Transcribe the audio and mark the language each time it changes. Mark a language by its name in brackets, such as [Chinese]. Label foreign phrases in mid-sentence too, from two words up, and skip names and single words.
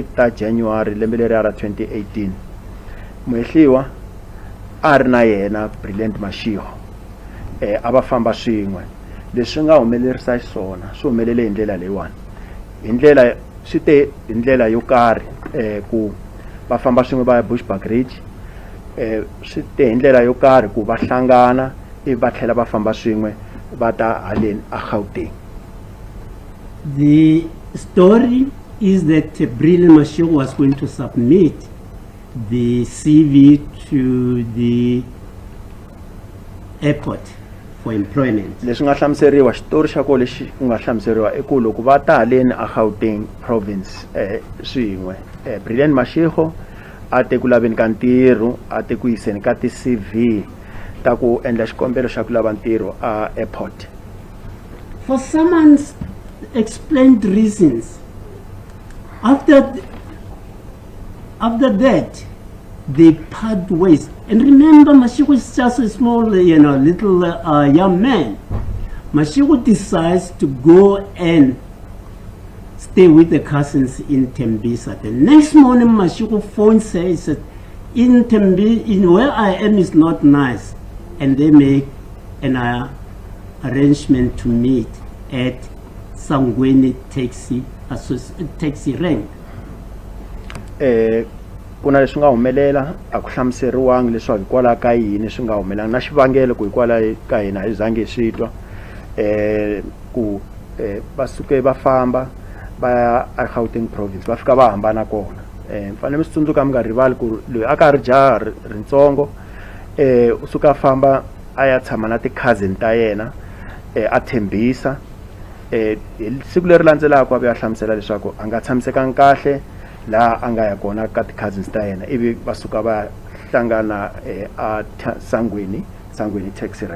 [Tsonga] ta January lembe leri ra 2018 mehliwa a ri na yena Brilliant Mashio a va famba swin'we leswi nga humelerisa xiswona swi humelele hi ndlela leyiwani hi ndlela swi te hi ndlela yo karhi ku va famba swin'we va ya Bushbuck Ridge swi te hi ndlela yo karhi ku va hlangana va tlhela va famba swin'we va ta haleni a Gauteng. [English] The story is that Brilliant Mashio was going to submit the CV to the airport for employment. Leswi nga hlamuseriwa xitori xa ko lexi ku nga hlamuseriwa i ku loko va ta haleni a Gauteng province swin'we Brilliant Mashio a te ku laveni ka ntirho a te ku yiseni ka ti CV ta ku endla xikombelo xa ku lava ntirho a airport. For someone's explained reasons, after that they part ways. And remember, Mashiko is just a small, little young man. Mashiko decides to go and stay with the cousins in Tembisa. The next morning, Mashiko phones her and says, in Tembisa, where I am is not nice. And they make an arrangement to meet at Sangweni taxi rank. [Tsonga] Kuna leswi nga humelela a ku hlamuseriwangi leswaku hikwalaho ka yini swi nga humelanga na xivangelo ku hikwalaho ka hina hi zange swi twa ku va suke va famba va ya a Gauteng province va fika va hambana kona mfanele mi swi tsundzuka mi nga rivali ku loyi a ka ri jaha ritsongo u suka famba a ya tshama na ti-cousin ta yena a Tembisa siku leri landzelaka a ve a hlamusela leswaku a nga tshamisekanga kahle laha a nga ya kona ka ti-cousins ta yena ivi va suka va hlangana Sangweni [English] taxi rank.